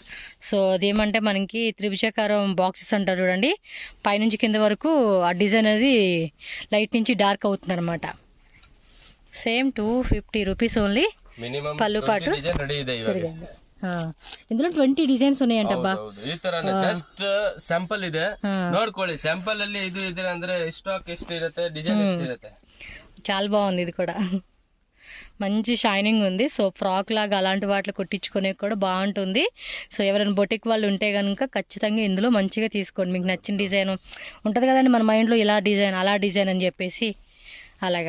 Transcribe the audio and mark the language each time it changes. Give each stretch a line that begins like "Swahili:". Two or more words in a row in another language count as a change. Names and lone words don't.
Telugu: సో అదేమంటే మనకి త్రిభుజాకారం బాక్సెస్ అంటారు చూడండి, పైనుంచి కింద వరకు ఆ డిజైన్ అనేది లైట్ నుంచి డార్క్ అవుతుంది అనమాట.
English: same 250 rupees only.
Telugu: పళ్ళు పాటు ఇందులో 20 డిజైన్స్ ఉన్నాయంటబ్బా.
Kannada: ಈ ತರನೇ
English: just sample
Kannada: ಇದೆ, ನೋಡ್ಕೊಳ್ಳಿ. ಸ್ಯಾಂಪಲ್ ಅಲ್ಲಿ ಇದು ಇದೆ ಅಂದ್ರೆ ಸ್ಟಾಕ್ ಎಷ್ಟು ಇರುತ್ತೆ, ಡಿಸೈನ್ ಎಷ್ಟು ಇರುತ್ತೆ.
Telugu: చాలా బాగుంది ఇది కూడా, మంచి షైనింగ్ ఉంది. సో ఫ్రాక్ లాగా అలాంటి వాటిలో కుట్టించుకునే కూడా బాగుంటుంది. సో ఎవరైనా బొటిక్ వాళ్ళు ఉంటే కనుక ఖచ్చితంగా ఇందులో మంచిగా తీసుకోండి. మీకు నచ్చిన డిజైన్ ఉంటుంది కదండి మన మైండ్లో, ఇలా డిజైన్ అలా డిజైన్ అని చెప్పేసి అలాగా.